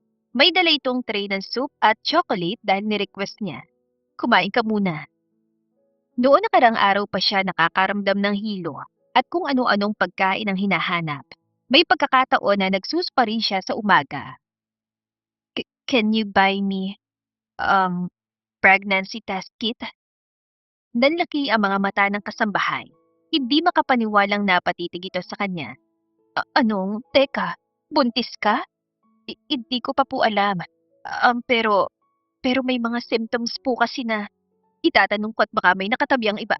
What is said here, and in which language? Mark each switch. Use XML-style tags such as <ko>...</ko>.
<tl>May dala itong tray ng soup at chocolate dahil ni-request niya. Kumain ka muna. Noon nakarang araw pa siya nakakaramdam ng hilo at kung ano-anong pagkain ang hinahanap. May pagkakataon na nagsuspa rin siya sa umaga.</tl> <en>Can you buy me, um, pregnancy test kit?</en> <tl>Nanlaki ang mga mata ng kasambahay. Hindi makapaniwalang napatitig ito sa kanya. Anong? Teka, buntis ka? Hindi ko pa po alam. Pero may mga symptoms po kasi na itatanong ko at baka may nakatabi ang iba.</tl>